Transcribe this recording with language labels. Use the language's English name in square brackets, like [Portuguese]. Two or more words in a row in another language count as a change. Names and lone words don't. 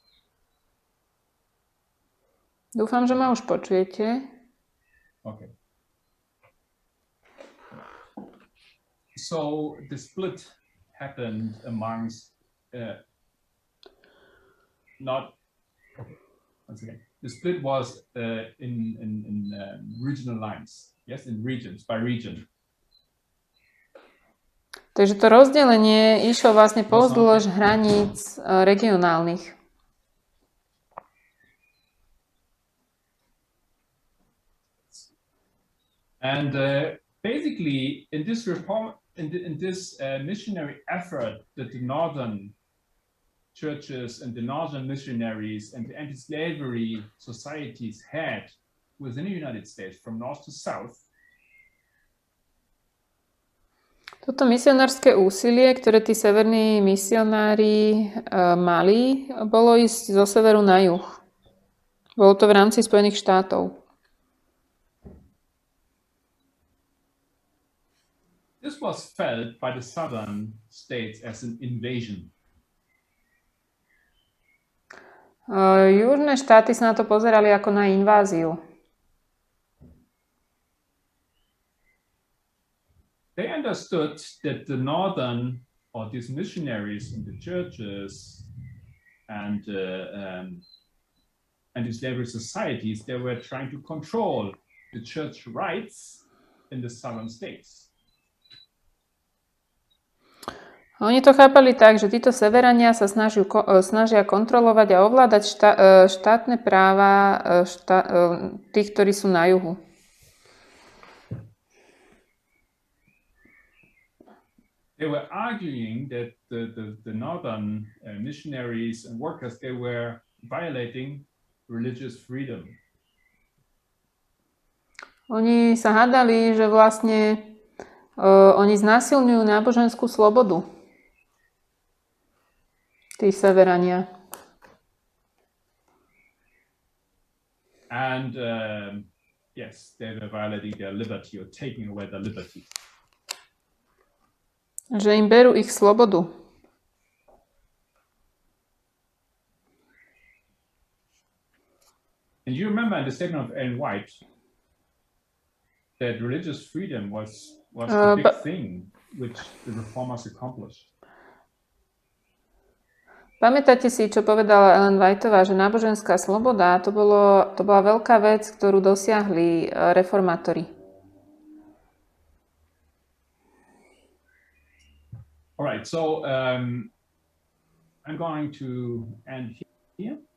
[Slovak] Dúfam, že ma už počujete. [English] Okay. So the split happened amongst once again. The split was in regional lines. Yes, in regions, by region. [Slovak] Takže to rozdelenie išlo vlastne pozdĺž hraníc regionálnych. [English] And basically, in this reform, in this missionary effort that the northern churches and the northern missionaries and the anti-slavery societies had within the United States from north to south. [Slovak] Toto misionárske úsilie, ktoré tí severní misionári mali, bolo ísť zo severu na juh. Bolo to v rámci Spojených štátov. [English] This was felt by the southern states as an invasion. [Slovak] Južné štáty sa na to pozerali ako na inváziu. [English] They understood that the northern, or these missionaries in the churches and anti-slavery societies, they were trying to control the church rights in the southern states. [Slovak] Oni to chápali tak, že títo severania sa snažia kontrolovať a ovládať štátne práva tých, ktorí sú na juhu. [English] They were arguing that the northern missionaries and workers, they were violating religious freedom. [Slovak] Oni sa hádali, že vlastne oni znásilňujú náboženskú slobodu. Tí severania. [English] And yes, they were violating their liberty or taking away their liberty. [Slovak] Že im berú ich slobodu. [English] And you remember in the statement of Ellen White that religious freedom was the big thing which the reformers accomplished. [Slovak] Pamätáte si, čo povedala Ellen Whiteová, že náboženská sloboda to bola veľká vec, ktorú dosiahli reformátori. [English] All right, so I'm going to end here.